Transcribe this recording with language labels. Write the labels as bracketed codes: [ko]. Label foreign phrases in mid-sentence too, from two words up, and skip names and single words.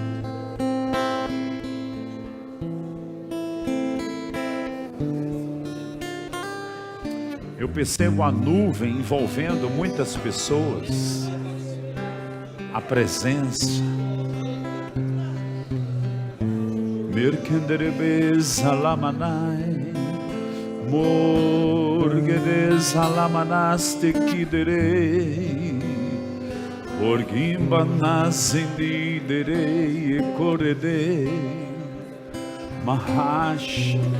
[pt] Eu percebo a nuvem envolvendo muitas pessoas. A presença. Merkenderebes alamanai. Mo Bergedes alamanaste kiderei, Orgimba nasendi derei ekorede, Mahash